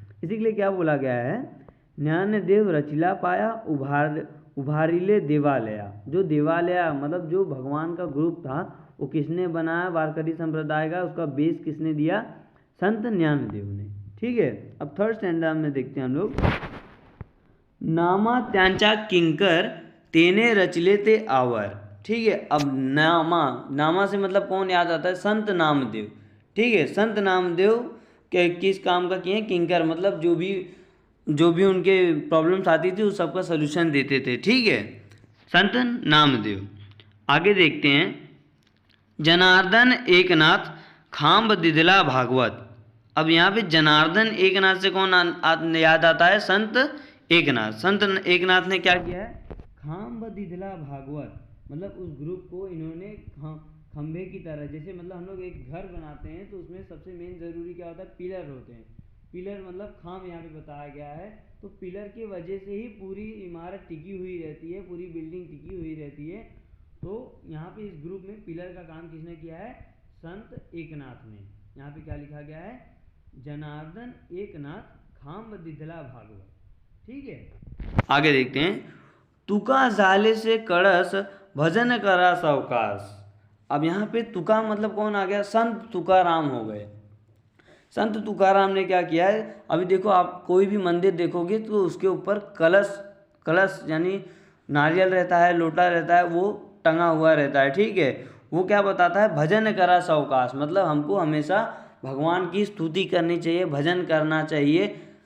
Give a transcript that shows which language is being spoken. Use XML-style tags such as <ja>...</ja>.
<hi>इसी के लिए क्या बोला गया है?</hi> <mr>ज्ञानदेव रचिला पाया उभारिले देवालया।</mr> <hi>जो देवालया मतलब जो भगवान का ग्रुप था वो किसने बनाया? वारकरी संप्रदाय का। उसका बेस किसने दिया? संत ज्ञानदेव ने। ठीक है, अब थर्ड स्टैंडर्ड में देखते हैं हम लोग।</hi> <mr>नामा त्यांचा किंकर तेने रचले ते आवर।</mr> <hi>ठीक है, अब नामा से मतलब कौन याद आता है? संत नामदेव। ठीक है, संत नामदेव के किस काम का किए? किंकर मतलब जो भी उनके प्रॉब्लम्स आती थी उस सबका सोल्यूशन देते थे। ठीक है, संत नामदेव। आगे देखते हैं।</hi> <mr>जनार्दन एकनाथ खाम्ब दिधला भागवत।</mr> <hi>अब यहाँ पे जनार्दन एकनाथ से कौन याद आता है? संत एकनाथ। संत एकनाथ ने क्या किया है?</hi> <mr>खाम्ब दिधला भागवत</mr> <hi>मतलब उस ग्रुप को इन्होंने खंभे की तरह, जैसे मतलब हम लोग एक घर बनाते हैं तो उसमें सबसे मेन ज़रूरी क्या होता है? पिलर होते हैं। पिलर मतलब खाम यहाँ पे बताया गया है। तो पिलर की वजह से ही पूरी इमारत टिकी हुई रहती है, पूरी बिल्डिंग टिकी हुई रहती है। तो यहाँ पे इस ग्रुप में पिलर का काम किसने किया है? संत एकनाथ ने। यहाँ पे क्या लिखा गया है?</hi> <mr>जनार्दन एकनाथ खाम्ब दिधला भागवत।</mr> <hi>ठीक है, आगे देखते हैं।</hi> <mr>तुका झाले से कळस भजन करा सावकाश।</mr> <hi>अब यहाँ पे तुका मतलब कौन आ गया, संत तुकाराम हो गए। संत तुकाराम ने क्या किया है, अभी देखो आप कोई भी मंदिर देखोगे तो उसके ऊपर कलश यानी नारियल रहता है, लोटा रहता है, वो टंगा हुआ रहता है, ठीक है। वो क्या बताता है,</hi> <mr>भजन करा सावकाश,</mr> <hi>मतलब हमको हमेशा भगवान की स्तुति करनी चाहिए, भजन करना चाहिए।</hi>